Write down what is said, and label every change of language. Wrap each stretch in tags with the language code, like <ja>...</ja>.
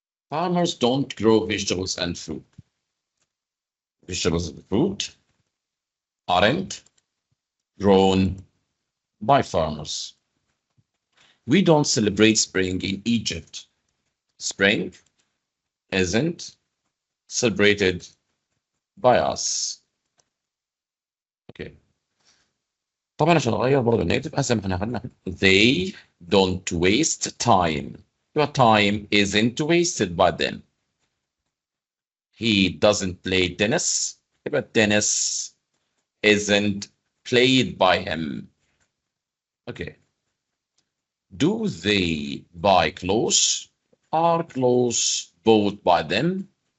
<en>Farmers don't grow vegetables and fruit. Vegetables and fruit aren't grown by farmers. We don't celebrate spring in Egypt. Spring isn't celebrated by us. Okay.</en> <ar>طبعا عشان اغير برضه النيجاتيف احنا خدنا</ar> <en>they don't waste time. Your time isn't wasted by them. He doesn't play tennis. But tennis isn't played by him. Okay. Do they buy clothes? Are clothes bought by them?</en>